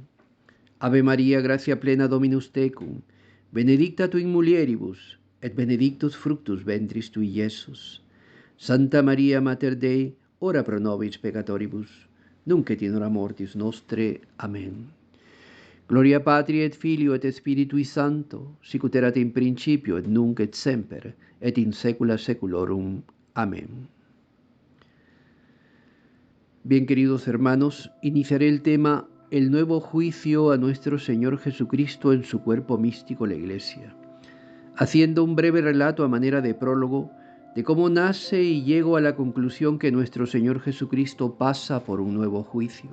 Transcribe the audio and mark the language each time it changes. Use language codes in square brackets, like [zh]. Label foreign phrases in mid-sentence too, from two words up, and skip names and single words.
[la] Ave Maria, gratia plena Dominus tecum, benedicta tu in mulieribus, et benedictus fructus ventris tui, Iesus. Santa Maria, Mater Dei, ora pro nobis peccatoribus, nunc et in hora mortis nostre. Amen. Gloria Patri et Filio et Spiritui Sancto, sicut erat in principio et nunc et semper, et in saecula saeculorum. Amén. [es] Bien, queridos hermanos, iniciaré el tema el nuevo juicio a nuestro Señor Jesucristo en su cuerpo místico, la Iglesia, haciendo un breve relato a manera de prólogo de cómo nace y llego a la conclusión que nuestro Señor Jesucristo pasa por un nuevo juicio.